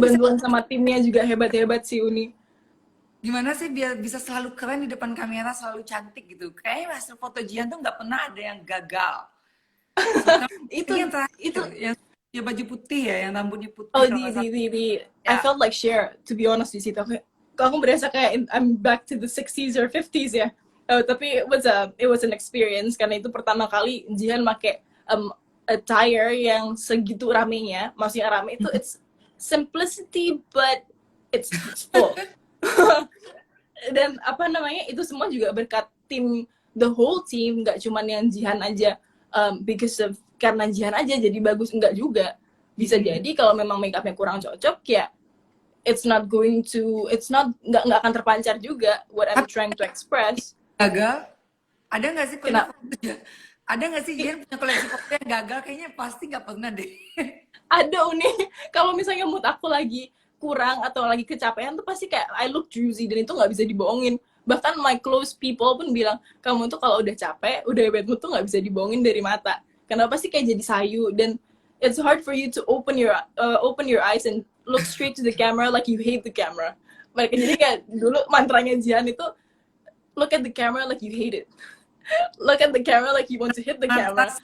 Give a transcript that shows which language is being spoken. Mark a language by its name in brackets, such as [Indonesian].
[Indonesian] bantuan sama timnya juga hebat-hebat sih Uni. Gimana sih biar bisa selalu keren di depan kamera, selalu cantik gitu? Kayaknya hasil foto Jihan tuh nggak pernah ada yang gagal. itu yang ya baju putih ya, yang rambutnya putih. [English] Oh, I felt like Cher, to be honest, [Indonesian] di situ aku berasa kayak [English] I'm back to the 60s or 50s ya. [Indonesian] Tapi [English] it was an experience [Indonesian] karena itu pertama kali Jihan pakai attire yang segitu ramenya. Maksudnya rame itu [English] it's simplicity but it's full. [Indonesian] Dan apa namanya, itu semua juga berkat tim, [English] the whole team, [Indonesian] nggak cuman yang Jihan aja. Karena Jihan aja jadi bagus, enggak juga. Bisa jadi kalau memang make upnya kurang cocok ya nggak akan terpancar juga [English] what I'm trying to express. [Indonesian] Gagal? Ada nggak sih ada nggak sih Jihan punya koleksi foto yang gagal? Kayaknya pasti nggak pernah deh. Ada Uni, kalau misalnya mood aku lagi kurang atau lagi kecapean tuh pasti kayak [English] I look juicy, [Indonesian] dan itu nggak bisa dibohongin. Bahkan [English] my close people [Indonesian] pun bilang, kamu tuh kalau udah capek, udah bad mood tuh nggak bisa dibohongin dari mata. Kenapa sih kayak jadi sayu, dan [English] it's hard for you to open your eyes and look straight to the camera like you hate the camera. [Indonesian] Jadi kayak dulu mantranya Jihan itu [English] look at the camera like you hate it. Look at the camera like you want to hit the camera.